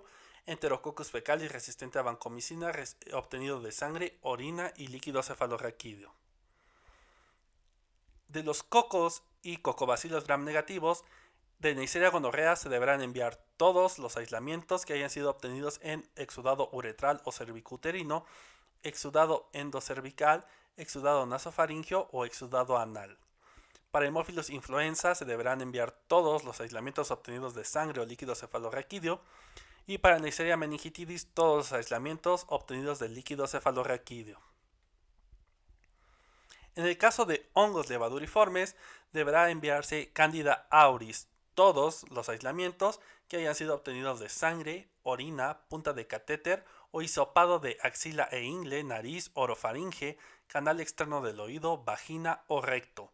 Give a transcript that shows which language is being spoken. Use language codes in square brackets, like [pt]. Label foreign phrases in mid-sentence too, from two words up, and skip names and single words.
[es] Enterococcus fecalis resistente a vancomicina, obtenido de sangre, orina y líquido cefalorraquídeo. De los cocos y cocobacilos gram negativos, de Neisseria gonorrea se deberán enviar todos los aislamientos que hayan sido obtenidos en exudado uretral o cervicuterino, exudado endocervical, exudado nasofaringeo o exudado anal. Para hemófilos influenza se deberán enviar todos los aislamientos obtenidos de sangre o líquido cefalorraquídeo, y para Neisseria meningitidis todos los aislamientos obtenidos del líquido cefalorraquídeo. En el caso de hongos levaduriformes, deberá enviarse Candida auris, todos los aislamientos que hayan sido obtenidos de sangre, orina, punta de catéter o hisopado de axila e ingle, nariz, orofaringe, canal externo del oído, vagina o recto.